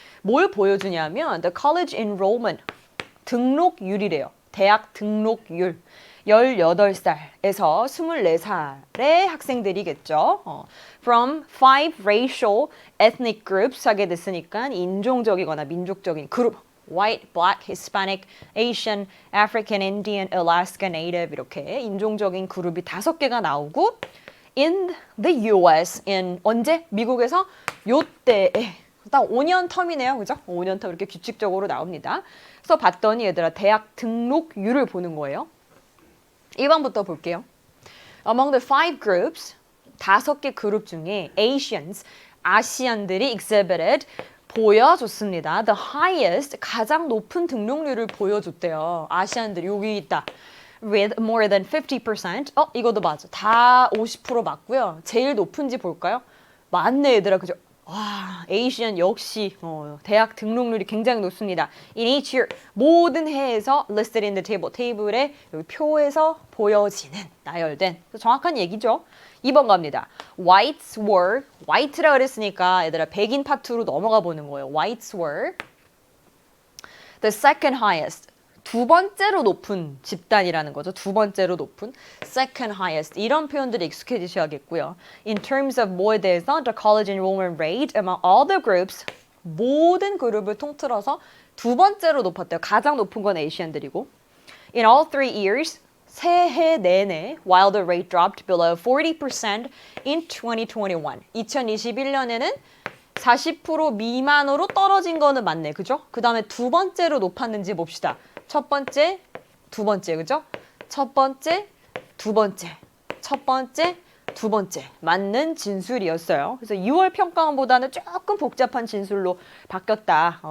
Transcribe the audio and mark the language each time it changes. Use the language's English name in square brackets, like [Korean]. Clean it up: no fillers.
[Korean] 뭘 보여주냐면 [English] the college enrollment, [Korean] 등록률이래요. 대학 등록률. 18살에서 24살의 학생들이겠죠. [English] From 5 racial ethnic groups [Korean] 하게 됐으니까 인종적이거나 민족적인 그룹. [English] White, Black, Hispanic, Asian, African, Indian, Alaska Native [Korean] 이렇게 인종적인 그룹이 5개가 나오고 [English] in the US, in 언제? [Korean] 미국에서 요때에 딱 5년 텀이네요. 그죠? 5년 텀 이렇게 규칙적으로 나옵니다. 그래서 봤더니 얘들아 대학 등록률을 보는 거예요. 1번부터 볼게요. [English] Among the 5 groups, [Korean] 5개 그룹 중에 [English] Asians, 아시안들이 exhibited, 보여줬습니다. The highest, [Korean] 가장 높은 등록률을 보여줬대요. 아시안들이 여기 있다. [English] With more than 50%. [Korean] 이것도 맞아. 다 50% 맞고요. 제일 높은지 볼까요? 맞네, 얘들아. 그죠? 와, 에이시안 역시 대학 등록률이 굉장히 높습니다. [English] In each year, [Korean] 모든 해에서 [English] listed in the table, [Korean] 테이블에 여기 표에서 보여지는, 나열된. 정확한 얘기죠. 2번 갑니다. [English] Whites were, [Korean] white라 그랬으니까 얘들아 백인 파트로 넘어가 보는 거예요. [English] Whites were the second highest. [Korean] 두 번째로 높은 집단이라는 거죠. 두 번째로 높은 [English] second highest. [Korean] 이런 표현들이 익숙해지셔야겠고요. [English] In terms of 뭐에 대해서 the college enrollment rate among all the groups, [Korean] 모든 그룹을 통틀어서 두 번째로 높았대요. 가장 높은 건 에이시안들이고 [English] In all 3 years, [Korean] 새해 내내 [English] while the rate dropped below 40% in 2021. [Korean] 2021년에는 40% 미만으로 떨어진 거는 맞네. 그죠? 그 다음에 두 번째로 높았는지 봅시다. 첫 번째, 두 번째, 그죠? 첫 번째, 두 번째, 첫 번째, 두 번째. 맞는 진술이었어요. 그래서 6월 평가원보다는 조금 복잡한 진술로 바뀌었다.